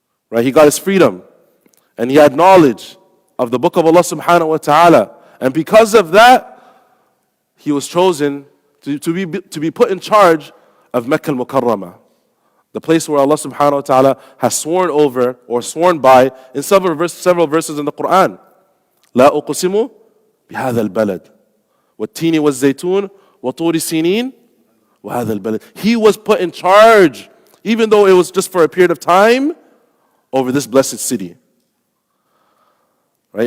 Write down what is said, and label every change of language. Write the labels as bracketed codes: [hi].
[en] Right? He got his freedom and he had knowledge of the book of Allah subhanahu wa ta'ala. And because of that, he was chosen to be put in charge of Mecca al-Mukarramah, the place where Allah subhanahu wa ta'ala has sworn over or sworn by in several verses in the Quran. [ar] لا أقسم بهذا البلد والتين والزيتون وطور سينين وهذا البلد. [en] He was put in charge, even though it was just for a period of time, over this blessed city. Right?